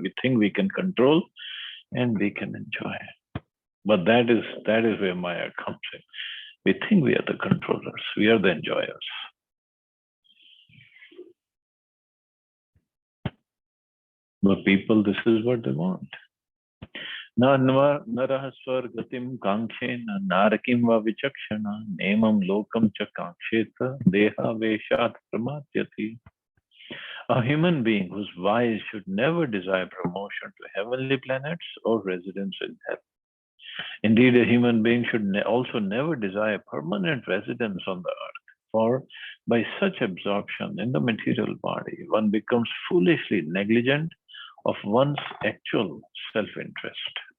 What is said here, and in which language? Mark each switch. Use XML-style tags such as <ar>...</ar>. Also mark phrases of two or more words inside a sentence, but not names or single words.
<en>We think we can control and we can enjoy. But that is where Maya comes in. We think we are the controllers. We are the enjoyers. But people, this is what they want.</en> <sa>न नरः स्वर्गतिं काङ्क्षेन नरकं वा विचक्षण नेमं लोकं च काङ्क्षेत देह आवेशात् प्रमाद्यति.</sa> <en>A human being whose wise should never desire promotion to heavenly planets or residence in hell. Indeed, a human being should also never desire permanent residence on the earth, for by such absorption in the material body, one becomes foolishly negligent of one's actual self-interest.</en>